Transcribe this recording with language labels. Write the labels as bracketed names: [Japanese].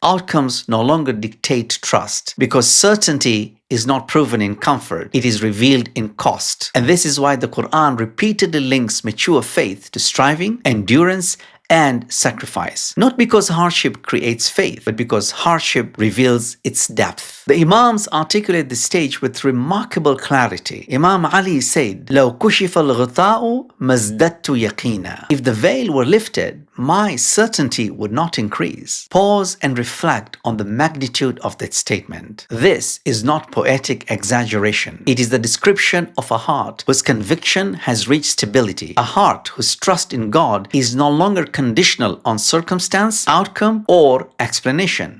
[English] Outcomes no longer dictate trust, because certainty is not proven in comfort, it is revealed in cost. And this is why the Quran repeatedly links mature faith to striving, endurance, and sacrifice. Not because hardship creates faith, but because hardship reveals its depth. The Imams articulate this stage with remarkable clarity. Imam Ali said, [Arabic] لَوْ كُشِفَ الْغِطَاءُ مَزْدَدْتُ يَقِينًا. [English] If the veil were lifted, my certainty would not increase. Pause and reflect on the magnitude of that statement. This is not poetic exaggeration. It is the description of a heart whose conviction has reached stability. A heart whose trust in God is no longer conditional on circumstance, outcome, or explanation.